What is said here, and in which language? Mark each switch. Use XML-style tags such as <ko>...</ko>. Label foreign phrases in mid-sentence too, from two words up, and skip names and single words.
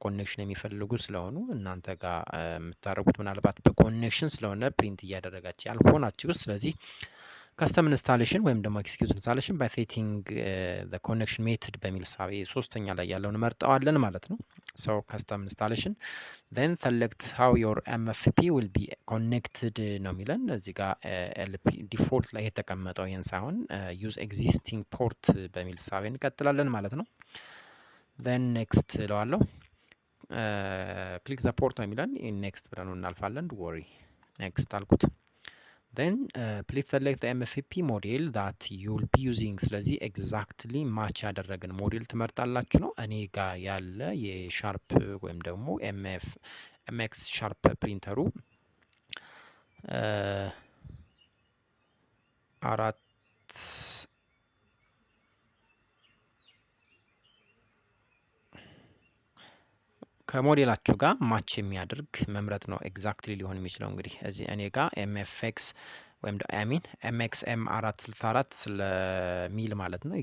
<am>ኮኔክሽን የሚፈልጉ ስለሆኑ እናንተ ጋር የምታደርጉት ምናልባት በኮኔክሽን ስለሆነ ፕሪንት እያደረጋችሁ ያልሆናችሁ፣ ስለዚህ</am> <en>custom installation</en> <am>ወይም ደግሞ</am> <en>execute installation by setting the connection method</en> <am>በሚል ሳቢ ሶስተኛ ላይ ያለውን መርጠዋለን ማለት ነው። ሶ</am> <en>custom installation then select how your MFP will be connected</en> <am>ነው የሚለን። እዚህ ጋር</am> <en>LP default</en> <am>ላይ የተቀመጠው ይህን ሳይሆን</am> <en>use existing port</en> <am>በሚል ሳቢ እንቀጥላለን ማለት ነው።</am> <en>then next</en> <am>እለዋለሁ።</am> <en>click the port</en> <am>ነው የሚለን። next ብለን እናልፋለን።</am> <en>worry next</en> <am>አልኩት።</am> <en>then please select the MFP model that you will be using።</en> <am>ስለዚህ</am> <en>exactly match</en> <am>ያደረገን ሞዴል ትመርጣላችሁ ነው። እኔ ጋር ያለ የሻርፕ ወይም ደግሞ ኤምኤክስ ሻርፕ ፕሪንተሩ 4 ከሞዴላችሁ ጋር ማች የሚያደርግ መምረጥ ነው ኤግዛክትሊ ሊሆን የሚችለው። እንግዲህ እዚህ እኔ ጋር ኤምኤፍኤክስ ወይም ኤምኤክስኤም 464 ስለሚል ማለት ነው</am>